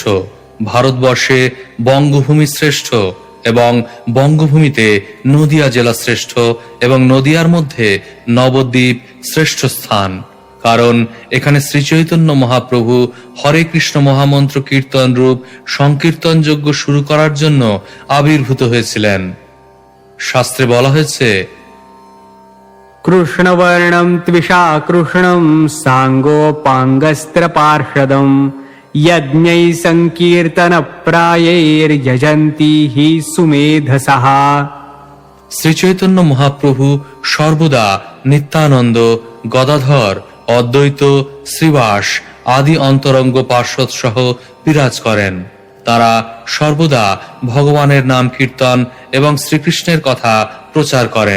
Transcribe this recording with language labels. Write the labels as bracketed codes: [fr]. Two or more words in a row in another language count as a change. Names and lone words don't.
[bn] ভারতবর্ষে বঙ্গভূমি শ্রেষ্ঠ এবং বঙ্গভূমিতে নদিয়া জেলা শ্রেষ্ঠ এবং নদিয়ার মধ্যে নবদ্বীপ শ্রেষ্ঠ স্থান। কারণ এখানে শ্রীচৈতন্য মহাপ্রভু হরে কৃষ্ণ মহামন্ত্র কীর্তন রূপ সংকীর্তন যজ্ঞ শুরু করার জন্য আবির্ভূত হয়েছিলেন। শাস্ত্রে বলা হয়েছে, [sa] कृष्णवर्णं त्विषा कृष्णं साङ्गोपाङ्गस्त्रपार्षदं यज्ञैः सङ्कीर्तनप्रायैर्यजन्ति हि सुमेधसः। [bn] শ্রী চৈতন্য মহাপ্রভু সর্বদা নিত্যানন্দ, গদাধর, অদ্বৈত, শ্রীবাস আদি অন্তরঙ্গ পার্ষদ সহ বিরাজ করেন। তারা সর্বদা ভগবানের নাম কীর্তন এবং শ্রীকৃষ্ণের কথা প্রচার করেন।